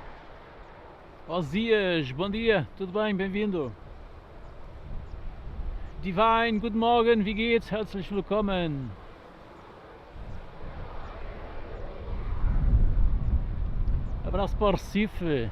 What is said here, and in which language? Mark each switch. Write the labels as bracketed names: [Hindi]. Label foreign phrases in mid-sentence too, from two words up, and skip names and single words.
[Spanish] Buenos dias, [Portuguese] bom dia, tudo bem, bem-vindo. [German] Divine, guten Morgen, wie geht's? Herzlich willkommen. [Portuguese] Abraço para o Recife.